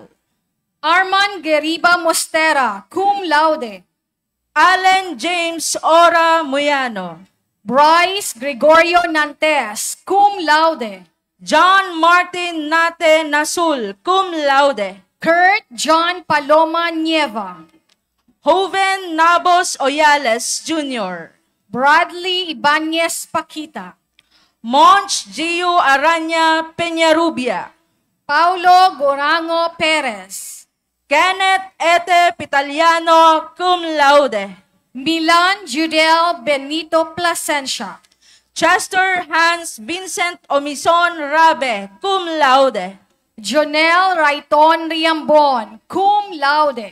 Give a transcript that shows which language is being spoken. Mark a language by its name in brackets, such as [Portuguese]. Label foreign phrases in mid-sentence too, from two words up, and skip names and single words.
[English] Arman Geriba Mostera, [Latin] cum laude. [English] Allen James Ora Muyano. Bryce Gregorio Nantes, [Latin] cum laude. [English] John Martin Nate Nasul, [Latin] cum laude. [English] Kurt John Paloma Nieva. Joven Nabos Oyales Jr. Bradley Ibanez Paquita. Monch Gio Aranya Peñarubia. Paulo Gorango Perez. Kenneth Ete Pitaliano, [Latin] cum laude. [English] Milan Judel Benito Plasencia. Chester Hans Vincent Omison Rabe, [Latin] cum laude. [English] Jonel Raiton Riambon, [Latin] cum laude.